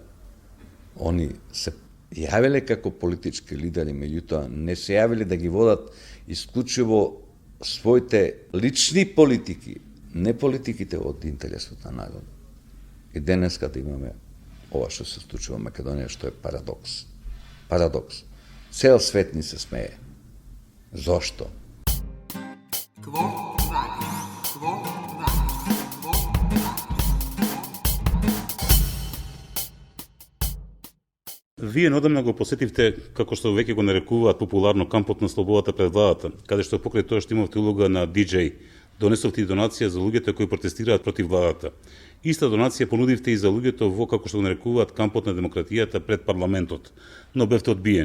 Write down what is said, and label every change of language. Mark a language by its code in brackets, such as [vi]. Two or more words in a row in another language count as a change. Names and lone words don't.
[mk] Они се јавиле како политички лидери, меѓутоа не се јавиле да ги водат исклучиво своите лични политики, не политиките од интересот на народот. И денеска да имаме ова што се случува во Македонија, што е парадокс. Парадокс. Цел свет ни се смее. Зошто? Quo vadis? Quo vadis? Quo vadis? Вие неодамна го посетивте, како што веќе го нарекуваат популарно, кампот на слободата пред владата, каде што покрај тоа што имавте улога на диџеј, донесовте и донација за луѓето кои протестираат против владата. Иста донација понудивте и за луѓето во, како што го нарекуваат, кампот на демократијата пред парламентот, но бевте одбиени.